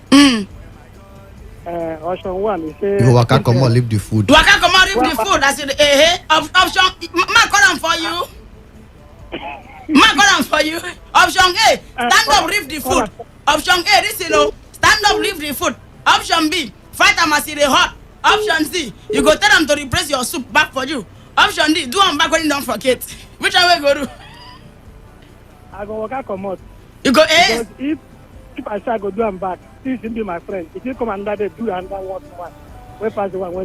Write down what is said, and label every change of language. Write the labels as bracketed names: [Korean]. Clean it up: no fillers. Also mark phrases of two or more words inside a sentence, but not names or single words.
[Nigerian Pidgin] Option 1 is say you waka come on leave the food. Waka come on leave the food. I said option ma call am for you. Ma call am for you. Option A, stand up leave the food. Option A, this you know, stand up leave the food. Option B, fight am as e dey hot. Option C, you go tell them to replace your soup back for you. Option D, do am back when you don't forget. Which one we go do? I go waka come out. You go A? Because if I say I go do am back, since he be my friend, if you come another day do another one, where pass the one when.